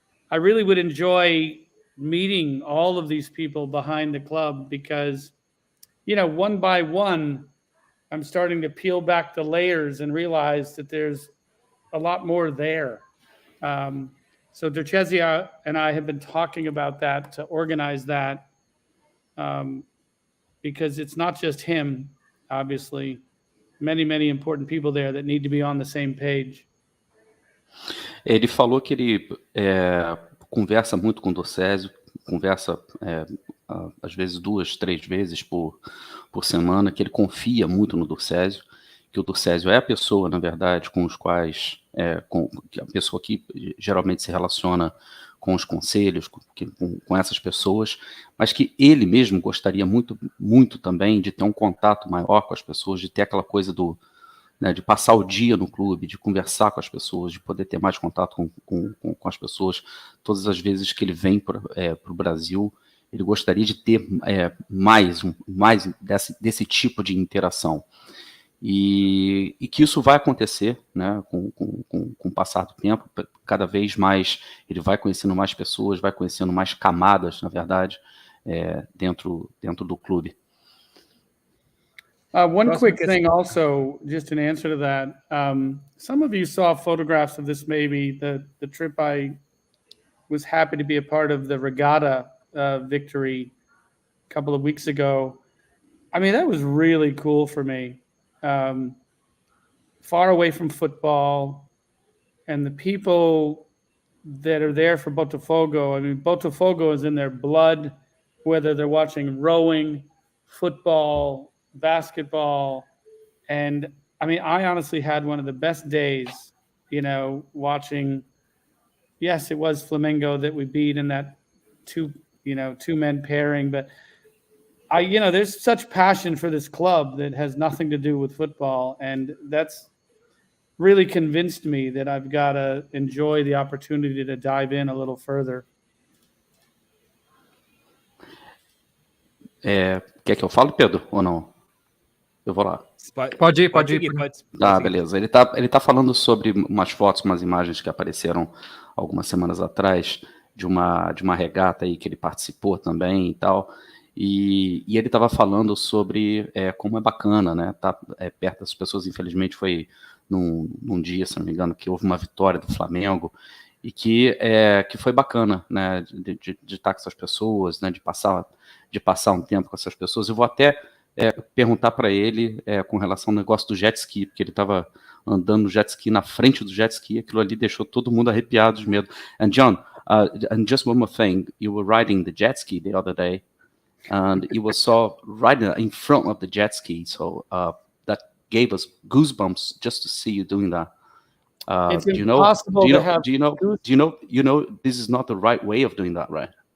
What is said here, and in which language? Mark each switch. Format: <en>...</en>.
<en>I really would enjoy meeting all of these people behind the club, because, one by one, I'm starting to peel back the layers and realize that there's a lot more there. So Drecezio and I have been talking about that, to organize that, because it's not just him, obviously, many, many important people there that need to be on the same page.</en> <pt>Ele falou que ele conversa muito com o Drecezio, conversa às vezes 2-3 vezes por semana, que ele confia muito no Drecezio, que o Drecezio é a pessoa, na verdade, com os quais, a pessoa que geralmente se relaciona com os conselhos, com essas pessoas, mas que ele mesmo gostaria muito, muito também de ter um contato maior com as pessoas, de ter aquela coisa de passar o dia no clube, de conversar com as pessoas, de poder ter mais contato com as pessoas. Todas as vezes que ele vem para o Brasil, ele gostaria de ter mais desse tipo de interação. E que isso vai acontecer, né, com o passar do tempo. Cada vez mais ele vai conhecendo mais pessoas, vai conhecendo mais camadas, na verdade, dentro do clube.</pt> <en>One quick thing also, just in answer to that, some of you saw photographs of this maybe, the trip I was happy to be a part of, the regatta victory a couple of weeks ago. I mean, that was really cool for me. Far away from football, and the people that are there for Botafogo, I mean, Botafogo is in their blood, whether they're watching rowing, football, basketball. And I mean, I honestly had one of the best days, you know, watching. Yes, it was Flamengo that we beat in that two-man pairing, but there's such passion for this club that has nothing to do with football, and that's really convinced me that I've got to enjoy the opportunity to dive in a little further.</en> <pt>Quer que eu fale, Pedro, ou não? Eu vou lá. Pode ir. Beleza. Ele tá falando sobre umas fotos, umas imagens que apareceram algumas semanas atrás de uma regata aí que ele participou também e tal. E ele estava falando sobre como é bacana, né? Tá perto das pessoas. Infelizmente foi num dia, se não me engano, que houve uma vitória do Flamengo e que foi bacana, né? De estar com essas pessoas, né? De passar um tempo com essas pessoas. Eu vou até perguntar para ele com relação ao negócio do jet ski, porque ele estava andando no jet ski, na frente do jet ski, aquilo ali deixou todo mundo arrepiado de medo.</pt> <en>And John, and just one more thing, you were riding the jet ski the other day, and you were riding in front of the jet ski, so that gave us goosebumps just to see you doing that. It's impossible to have. Do you know this is not the right way of doing that, right?</en>